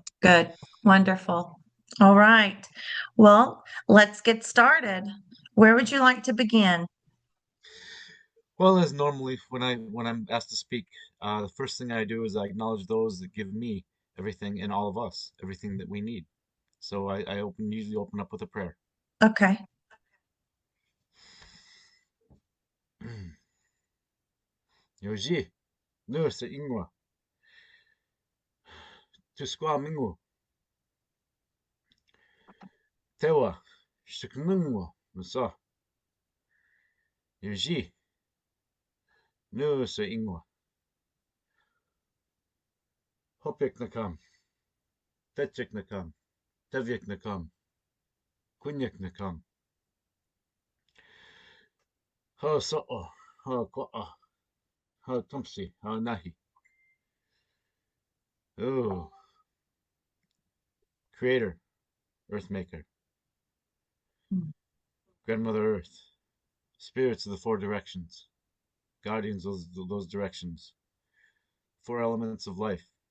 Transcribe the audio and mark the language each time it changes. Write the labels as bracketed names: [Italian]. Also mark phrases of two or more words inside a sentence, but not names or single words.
[English] Good. Wonderful. All right. Well, let's get started. Where would you like to begin? Well, as normally when I'm asked to speak, the first thing I do is I acknowledge those that give me everything and all of us, everything that we need. So I usually open up with a prayer. Okay. [Hopi] Yoji, nurse ingwa, tusqua mingu, tewa, shiknungwa, musa. Yoji, nurse ingwa, hopik nakam, tetchik nakam, tevyik nakam, kunyak nakam. Ha sa'a, ha qa'a, ha tamsi, ha nahi. [English] Oh, Creator, Earth Maker, Grandmother Earth, spirits of the four directions, guardians of those directions, four elements of life.